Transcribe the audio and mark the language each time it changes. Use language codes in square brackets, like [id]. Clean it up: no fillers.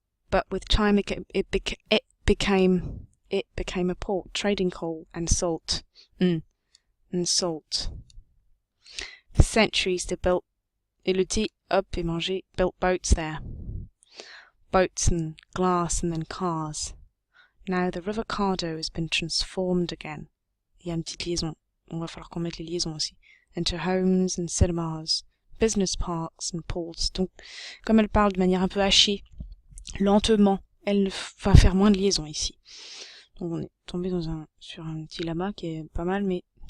[en] But with time, it became a port, trading coal and salt. And salt. For centuries, they built, [fr] et le T, hop, et mangé, [en] built boats there. Boats and glass and then cars. Now the River Cardo has been transformed again. [fr] Il y a une petite liaison. On va falloir qu'on mette les liaisons aussi. [en] Into homes and cinemas, business parks and ports. [fr] Donc, comme elle parle de manière un peu hachée, lentement, elle va faire moins de liaisons ici. Donc on est tombé sur un petit lama qui est pas mal, mais...